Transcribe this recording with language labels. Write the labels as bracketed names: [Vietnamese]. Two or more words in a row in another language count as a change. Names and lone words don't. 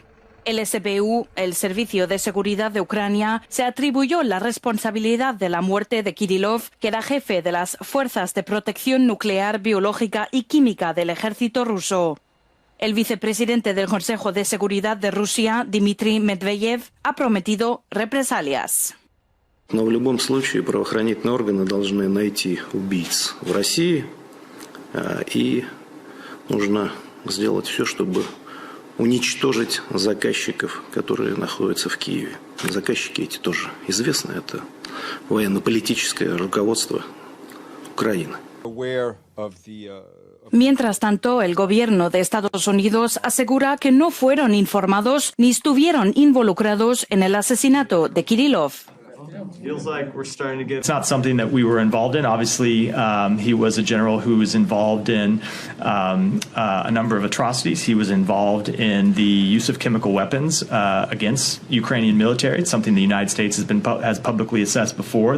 [Spanish] El SBU, el Servicio de Seguridad de Ucrania, se atribuyó la responsabilidad de la muerte de Kirillov, que era jefe de las Fuerzas de Protección Nuclear, Biológica y Química del ejército ruso. El vicepresidente del Consejo de Seguridad de Rusia, Dmitry Medvedev, ha prometido represalias. [Russian] Но в любом случае правоохранительные органы должны найти убийц в России, и нужно сделать все, чтобы уничтожить заказчиков, которые находятся в Киеве. Заказчики эти тоже известны, это военно-политическое руководство Украины. [Spanish] Mientras tanto, el gobierno de Estados Unidos asegura que no fueron informados ni estuvieron involucrados en el asesinato de Kirillov. [English] It's not something that we were involved in. Obviously, he was a general who was involved in a number of atrocities. He was involved in the use of chemical weapons against Ukrainian military. It's something the United States has publicly assessed before.